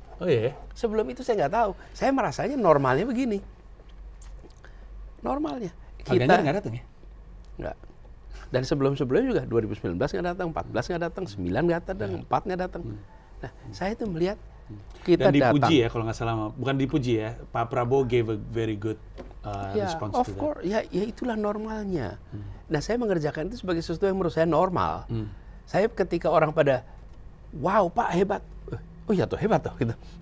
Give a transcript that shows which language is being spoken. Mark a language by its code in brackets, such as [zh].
[id] Oh iya? Sebelum itu saya nggak tahu. Saya merasanya normalnya begini. Normalnya. Kita nggak datang ya? Nggak. Dan sebelum-sebelumnya juga 2019 nggak datang, 14 nggak datang, 9 nggak datang, 4 nggak datang. Nah, saya itu melihat kita dan dipuji datang. Ya kalau nggak salah, bukan dipuji ya, Pak Prabowo [en] gave a very good response to that. Of course, [id] ya itulah normalnya. Nah, saya mengerjakan itu sebagai sesuatu yang menurut saya normal. Saya ketika orang pada, wow Pak hebat, oh ya tuh hebat tuh gitu.